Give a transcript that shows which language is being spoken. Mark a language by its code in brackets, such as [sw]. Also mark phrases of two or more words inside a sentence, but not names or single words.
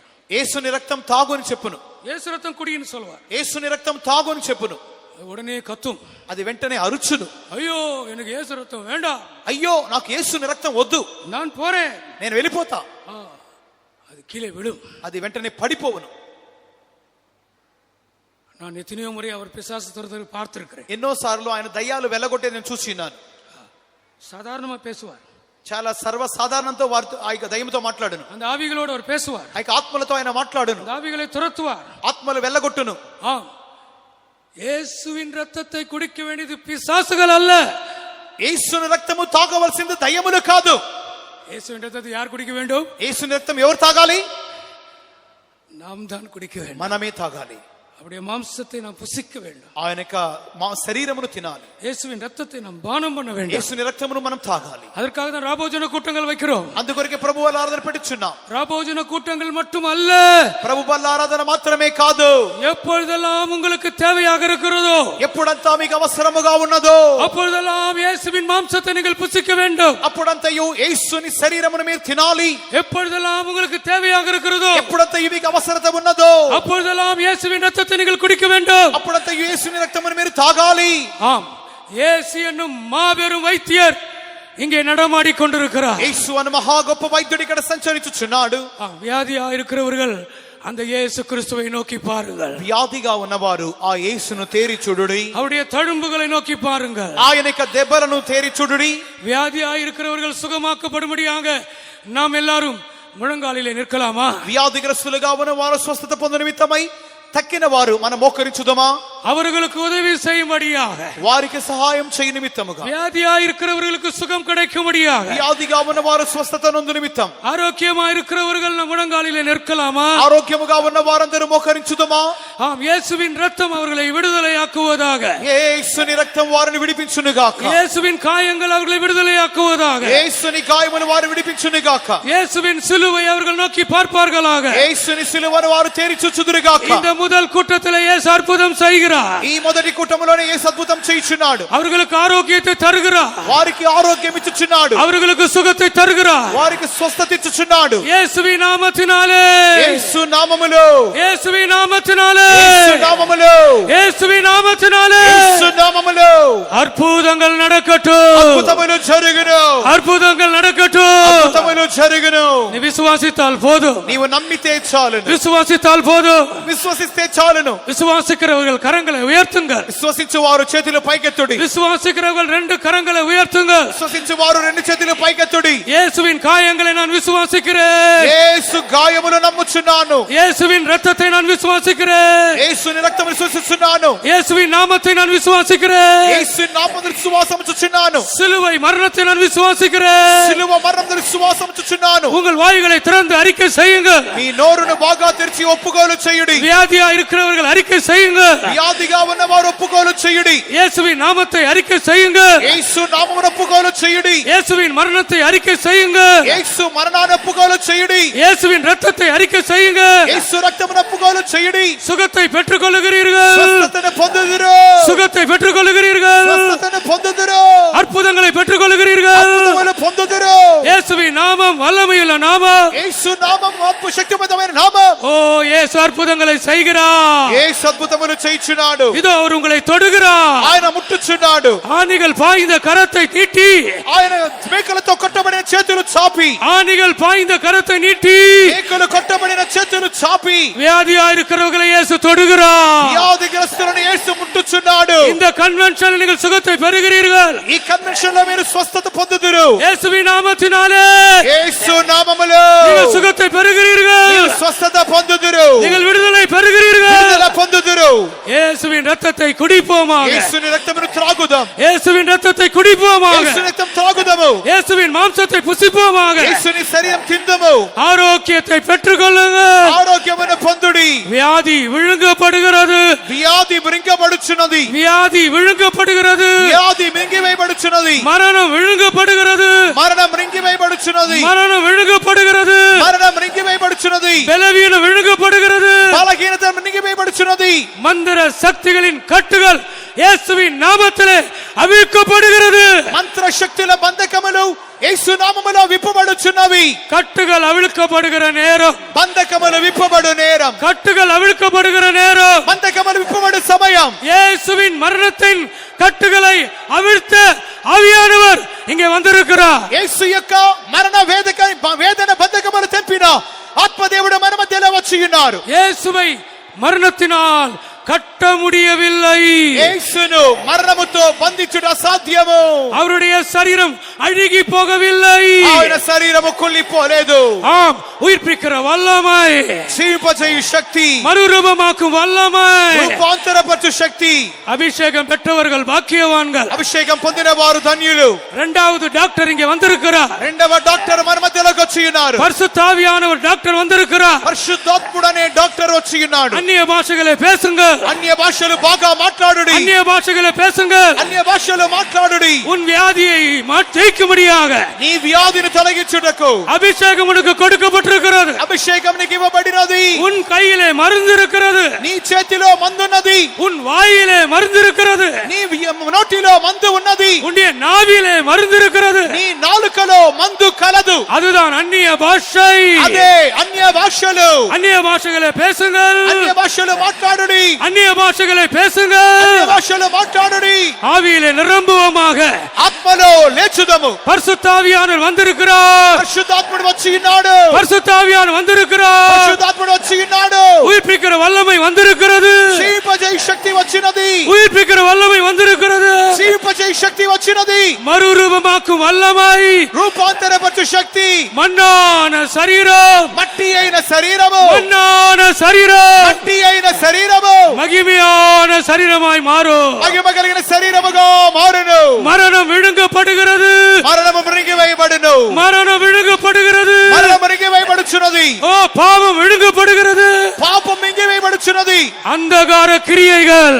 [te] యేసుని రక్తం తాగు అని చెప్పును. [ta] இயேசு ரத்தம் குடின்னு சொல்வார். [te] యేసుని రక్తం తాగు అని చెప్పును. [ta] உடனே கத்தும். [te] అది వెంటనే అరుచును. [ta] ஐயோ எனக்கு இயேசு ரத்தம் வேண்டாம். [te] అయ్యో నాకు యేసుని రక్తం వద్దు, [ta] நான் போறேன், [te] నేను వెళ్ళిపోతా. [ta] அது கீழே விழும். [te] అది వెంటనే పడిపోవును. [ta] நான் எத்தனையோ முறை அவர் பிசாசு துரத்துக்கு பார்த்திருக்கிறேன். [te] ఎన్నో సార్లు ఆయన దయ్యాలు వెళ్ళగొట్టే నేను చూసినాను. [ta] சாதாரணமா பேசுவார். [te] చాలా సర్వసాధారణంతో వారితో ఆ యొక్క దయ్యంతో మాట్లాడును. [ta] அந்த ஆவிகளோடு அவர் பேசுவார். [te] ఆ యొక్క ఆత్మలతో ఆయన మాట్లాడును. [ta] அந்த ఆవిகளை துரத்துவார். [te] ఆత్మలు వెళ్ళగొట్టును. [ta] இயேசுவின் ரத்தத்தை குடிக்க வேண்டியது பிசாசுகள் அல்ல. [te] యేసుని రక్తము తాగవలసింది దయ్యములు కాదు. [ta] இயேசுவின் ரத்தத்தை யார் குடிக்க வேண்டும்? [te] యేసుని రక్తం ఎవరు తాగాలి? [ta] நாம் தான் குடிக்க வேண்டும். [te] మనమే తాగాలి. [ta] அவருடைய மாம்சத்தை நாம் புசிக்க வேண்டும். [te] ఆయన యొక్క శరీరమును తినాలి. [ta] இயேசுவின் ரத்தத்தை நாம் பானம் பண்ண வேண்டும். [te] యేసుని రక్తమును మనం తాగాలి. [ta] அதற்காக தான் ராபோஜன கூட்டங்கள் வைக்கிறோம். [te] అందుకొరకే ప్రభు బల్ల ఆరాధన పెట్టుచున్నాం. [ta] ராபோஜன கூட்டங்கள் மட்டும் அல்ல, [te] ప్రభు బల్ల ఆరాధన మాత్రమే కాదు. [ta] எப்பொழுதெல்லாம் உங்களுக்கு தேவையாக இருக்கிறதோ, [te] ఎప్పుడంతా మీకు అవసరముగా ఉన్నదో [ta] அப்பொழுதெல்லாம் இயேசுவின் மாம்சத்தை நீங்கள் புசிக்க வேண்டும். [te] అప్పుడంతయు యేసుని శరీరమును మీరు తినాలి. [ta] எப்பொழுதெல்லாம் உங்களுக்கு தேவையாக இருக்கிறதோ, [te] ఎప్పుడంతయు మీకు అవసరత ఉన్నదో [ta] அப்பொழுதெல்லாம் இயேசுவின் ரத்தத்தை நீங்கள் குடிக்க வேண்டும். [te] అప్పుడంతయు యేసుని రక్తమును మీరు తాగాలి. [ta] ஆம், இயேசு என்னும் மாபெரும் வைத்தியர் இங்கே நடமாடி கொண்டிருக்கிறார். [te] యేసు అను మహా గొప్ప వైద్యుడు ఇక్కడ సంచరించుచున్నాడు. [ta] வியாதியா இருக்கிறவர்கள் அந்த இயேசு கிறிஸ்துவை நோக்கி பாருங்கள். [te] వ్యాధిగా ఉన్నవారు ఆ యేసును తేరి చూడుడి. [ta] அவருடைய தழும்புகளை நோக்கி பாருங்கள். [te] ఆయన యొక్క దెబ్బలను తేరి చూడుడి. [ta] வியாதியா இருக்கிறவர்கள் சுகமாக்கப்படும்படியாக நாம் எல்லாரும் முழங்காலிலே நிற்கலாமா? [te] వ్యాధిగ్రస్తులుగా ఉన్నవారు స్వస్థత పొందు నిమిత్తమై తక్కిన వారు మనం మోకరించుదమా? [ta] அவர்களுக்கு உதவி செய்யும்படியாக, [te] వారికి సహాయం చేయ నిమిత్తముగా, [ta] வியாதியா இருக்கிறவர்களுக்கு சுகம் கிடைக்கும்படியாக, [te] వ్యాధిగా ఉన్నవారు స్వస్థత నొందు నిమిత్తం, [ta] ஆரோக்கியமா இருக்கிறவர்கள் நம் முழங்காலிலே நிற்கலாமா? [te] ఆరోగ్యముగా ఉన్న వారందరూ మోకరించుదమా? [ta] ஆம், இயேசுவின் ரத்தம் அவர்களை விடுதலையாக்குவதாக. [te] యేసుని రక్తం వారిని విడిపించునుగాక. [ta] இயேசுவின் காயங்கள் அவர்களை விடுதலையாக்குவதாக. [te] యేసుని గాయములు వారు విడిపించునుగాక. [ta] இயேசுவின் சிலுவை அவர்கள் நோக்கி பார்ப்பார்களாக. [te] యేసుని సిలువను వారు తేరి చూచుదురుగాక. [ta] இந்த முதல் கூட்டத்திலே இயேசு அற்புதம் செய்கிறார். [te] ఈ మొదటి కూటములోనే యేసు అద్భుతం చేయుచున్నాడు. [ta] அவர்களுக்கு ஆரோக்கியத்தை தருகிறார். [te] వారికి ఆరోగ్యం ఇచ్చుచున్నాడు. [ta] அவர்களுக்கு சுகத்தை தருகிறார். [te] వారికి స్వస్థత ఇచ్చుచున్నాడు. [ta] இயேசுவின் நாமத்தினாலே, [te] యేసు నామములో, [ta] இயேசுவின் நாமத்தினாலே, [te] యేసు నామములో, [ta] இயேசுவின் நாமத்தினாலே [te] యేసు నామములో [ta] அற்புதங்கள் நடக்கட்டும். [te] అద్భుతములు జరుగును. [ta] அற்புதங்கள் நடக்கட்டும். [te] అద్భుతములు జరుగును. [ta] நீ விசுவாசித்தால் போதும். [te] నీవు నమ్మితే చాలును. [ta] விசுவாசித்தால் போதும். [te] విశ్వసిస్తే చాలును. [ta] விசுவாசிக்கிறவர்கள் கரங்களை உயர்த்துங்கள். [te] విశ్వసించు వారు చేతులు పైకెత్తుడి. [ta] விசுவாசிக்கிறவர்கள் 2 கரங்களை உயர்த்துங்கள். [te] విశ్వసించు వారు 2 చేతులు పైకెత్తుడి. [ta] இயேசுவின் காயங்களை நான் விசுவாசிக்கிறேன். [te] యేసు గాయములు నమ్ముచున్నాను. [ta] இயேசுவின் ரத்தத்தை நான் விசுவாசிக்கிறேன். [te] యేసుని రక్తమును విశ్వసిస్తున్నాను. [ta] இயேசுவின் நாமத்தை நான் விசுவாசிக்கிறேன். [te] యేసుని నామమును విశ్వాసము చుచున్నాను. [ta] சிலுவை மரணத்தை நான் விசுவாசிக்கிறேன். [te] సిలువ మరణమును విశ్వాసము చుచున్నాను. [ta] உங்கள் வாய்களை திறந்து அறிக்கை செய்யுங்கள். [te] మీ నోరును బాగా తెరిచి ఒప్పుకోలు చేయుడి. [ta] வியாதியா இருக்கிறவர்கள் அறிக்கை செய்யுங்க. [te] వ్యాధిగా ఉన్నవారు ఒప్పుకోలు చేయుడి. [ta] இயேசுவின் நாமத்தை அறிக்கை செய்யுங்க. [te] యేసు నామమును ఒప్పుకోలు చేయుడి. [ta] இயேசுவின் மரணத்தை அறிக்கை செய்யுங்க. [te] యేసు మరణాన్ని ఒప్పుకోలు చేయుడి. [ta] இயேசுவின் ரத்தத்தை அறிக்கை செய்யுங்க. [te] యేసు రక్తమును ఒప్పుకోలు చేయుడి. [ta] சுகத்தை பெற்றுக் கொள்ளுகிறீர்கள். [te] స్వస్థతను పొందుదురు. [ta] சுகத்தை பெற்றுக் கொள்ளுகிறீர்கள். [te] స్వస్థతను పొందుదురు. [ta] அற்புதங்களை பெற்றுக் கொள்ளுகிறீர்கள். [te] అద్భుతములు పొందుదురు. [ta] இயேசுவின் நாமம் நாமம் வல்லமையுள்ள நாமம். [te] యేసు నామం గొప్ప శక్తివంతమైన నామం. [ta] ஓ இயேசு அற்புதங்களை செய்கிறார். [te] యేసు అద్భుతములు చేయుచున్నాడు. [ta] இதோ அவர் உங்களை தொடுகிறார். [te] ఆయన ముట్టుచున్నాడు. [ta] ஆணிகள் பாய்ந்த கரத்தை நீட்டி, [te] ఆయన మేకలతో కొట్టబడిన చేతులు చాపి, [ta] ஆணிகள் பாய்ந்த கரத்தை நீட்டி [te] మేకలు కొట్టబడిన చేతులు చాపి [ta] வியாதியாயிருக்கிறவர்களை இயேசு தொடுகிறார். [te] వ్యాధిగ్రస్తులను యేసు ముట్టుచున్నాడు. [ta] இந்த కన్వెన్షన్ நீங்கள் சுகத்தை பெறுகிறீர்கள். [te] ఈ కన్వెన్షన్ లో మీరు స్వస్థత పొందుదురు. [ta] இயேசுவின் நாமத்தினாலே [te] యేసు నామములో [ta] நீங்கள் சுகத்தை பெறுகிறீர்கள். [te] మీరు స్వస్థత పొందుదురు. [ta] நீங்கள் விடுதலை பெறுகிறீர்கள். [te] విడుదల పొందుదురు. [ta] இயேசுவின் ரத்தத்தை குடிப்போமாக. [te] యేసుని రక్తమును త్రాగుదాం. [ta] இயேசுவின் ரத்தத்தை குடிப்போமாக. [te] యేసుని రక్తం త్రాగుదాము. [ta] இயேசுவின் மாம்சத்தை புசிப்போமாக. [te] యేసుని శరీరం తిందుము. [ta] ஆரோக்கியத்தை பெற்றுக்கொள்ளுங்கள். [te] ఆరోగ్యమును పొందుడి. [ta] வியாதி விழுங்கப்படுகிறது. [te] వ్యాధి మృంగబడుచున్నది. [ta] வியாதி விழுங்கப்படுகிறது. [te] వ్యాధి మింగివేయబడుచున్నది. [ta] மரணம் விழுங்கப்படுகிறது. [te] మరణం మింగివేయబడుచున్నది. [ta] மரணம் விழுங்கப்படுகிறது. [te] మరణం మింగివేయబడుచున్నది. [ta] பலவீனம் விழுங்கப்படுகிறது. [te] బలహీనత మింగివేయబడుచున్నది. [ta] மந்திர சக்திகளின் கட்டுகள் இயேசுவின் நாமத்திலே அவிழ்க்கப்படுகிறது. [te] మంత్ర శక్తుల బంధకములు యేసు నామములో విప్పబడుచున్నవి. [ta] கட்டுகள் அவிழ்க்கப்படுகிற நேரம். [te] బంధకములు విప్పబడు నేరం. [ta] கட்டுகள் அவிழ்க்கப்படுகிற நேரம். [te] బంధకములు విప్పబడు సమయం. [ta] இயேசுவின் மரணத்தின் கட்டுகளை அவிழ்த்த ஆவியானவர் இங்கே வந்திருக்கிறார். [te] యేసు యొక్క మరణ వేదన బంధకములు తెంపిన ఆత్మదేవుడు మన మధ్యలో వచ్చి ఉన్నారు. [ta] இயேசுவை மரணத்தினால் கட்ட முடியவில்லை. [te] యేసును మరణముతో బంధించుట అసాధ్యము. [ta] அவருடைய சரீரம் அழுகி போகவில்லை. [te] ఆయన శరీరము కుళ్ళిపోలేదు. [ta] ஆம், உயிர்ப்பிக்கிற வல்லமை, [te] జీవింపజేయు శక్తి, [ta] மறுரூபமாக்கும் வல்லமை, [te] రూపాంతరపరచు శక్తి. [ta] அபிஷேகம் பெற்றவர்கள் பாக்கியவான்கள். [te] అభిషేకం పొందిన వారు ధన్యులు. [ta] இரண்டாவது டாக்டர் இங்கே வந்திருக்கிறார். [te] రెండవ డాక్టర్ మన మధ్యలోకి వచ్చి ఉన్నారు. [ta] பரிசுத்த ஆவியானவர் டாக்டர் வந்திருக்கிறார். [te] పరిశుద్ధాత్ముడు అనే డాక్టర్ వచ్చి ఉన్నాడు. [ta] அந்நிய பாஷைகளை பேசுங்க. [te] అన్య భాషలు బాగా మాట్లాడుడి. [ta] அந்நிய பாஷைகளை பேசுங்க. [te] అన్య భాషలు మాట్లాడుడి. [ta] உன் வியாதியை ஜெயிக்கும்படியாக [te] నీ వ్యాధిని తొలగించుటకు [ta] அபிஷேகம் உனக்கு கொடுக்கப்பட்டிருக்கிறது. [te] అభిషేకం నీకు ఇవ్వబడినది. [ta] உன் கையிலே மருந்து இருக்கிறது. [te] నీ చేతిలో మందున్నది. [ta] உன் வாயிலே மருந்து இருக்கிறது. [te] నీ నోటిలో మందు ఉన్నది. [ta] உன்னுடைய நாவிலே மருந்து இருக்கிறது. [te] నీ నాలుకలో మందు కలదు. [ta] அதுதான் அந்நிய பாஷை. [te] అదే అన్య భాషలు. [ta] அந்நிய பாஷைகளை பேசுங்கள். [te] అన్య భాషలు మాట్లాడుడి. [ta] அந்நிய பாஷைகளை [te] అన్య [ta] பேசுங்கள். [te] భాషలు మాట్లాడుడి. [ta] ஆவியிலே நிரம்புவோமாக. [te] ఆత్మలో లేచుదము. [ta] பரிசுத்த ஆவியானவர் வந்திருக்கிறார். [te] పరిశుద్ధాత్ముడు వచ్చి ఉన్నాడు. [ta] பரிசுத்த ஆவியானவர் வந்திருக்கிறார். [te] పరిశుద్ధాత్ముడు వచ్చి ఉన్నాడు. [ta] உயிர்ப்பிக்கிற வல்லமை வந்திருக்கிறது. [te] జీవింపజేయు శక్తి వచ్చినది. [ta] உயிர்ப்பிக்கிற வல்லமை வந்திருக்கிறது. [te] జీవింపజేయు శక్తి వచ్చినది. [ta] மறுரூபமாக்கும் வல்லமை. [te] రూపాంతరపరచు శక్తి. [ta] மண்ணான சரீரம். [te] మట్టి అయిన శరీరము. [ta] மண்ணான சரீரம் [te] మట్టి అయిన శరీరము [ta] மகிமையான சரீரமாய் மாறும். [te] మహిమ కలిగిన శరీరముగా మారును. [ta] மரணம் விழுங்கப்படுகிறது. [te] మరణము మృంగివేయబడును. [ta] மரணம் விழுங்கப்படுகிறது. [te] మరణము మృంగివేయబడుచున్నది. [ta] ஓ பாவம் விழுங்கப்படுகிறது. [te] పాపం మింగివేయబడుచున్నది. [ta] அந்தகார கிரியைகள்